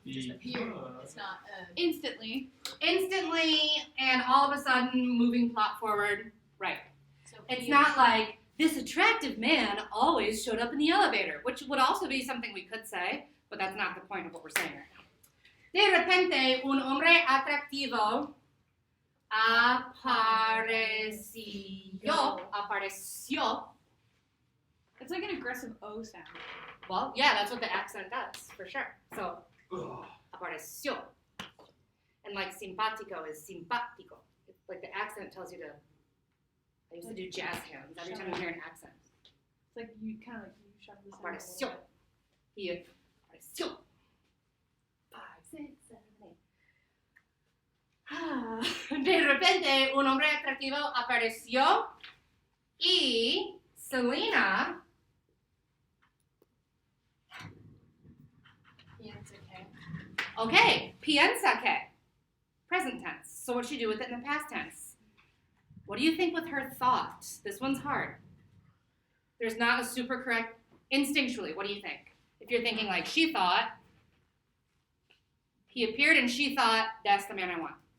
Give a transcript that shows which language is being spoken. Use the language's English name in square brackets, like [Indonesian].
[English] just appeared. It's not Instantly, and all of a sudden, moving plot forward. Right. so It's not like this attractive man always showed up in the elevator, which would also be something we could say, but that's not the point of what we're saying right now. [Spanish] De repente, un hombre atractivo apareció. [English] It's like an aggressive O sound. Well, yeah, that's what the accent does, for sure. So, apareció. And like simpático is simpático. It's like the accent tells you to, I used to do jazz hands every time you hear an accent. It's like you kind of like you shove the sound. [Spanish] Apareció. He apareció. 5, 6, 7, 8. De repente, un hombre atractivo apareció y Selena okay, piensa que. [English] Present tense. So what should you do with it in the past tense? What do you think with her thought? This one's hard. There's not a super correct instinctually. What do you think? If you're thinking like she thought, he appeared and she thought, that's the man I want.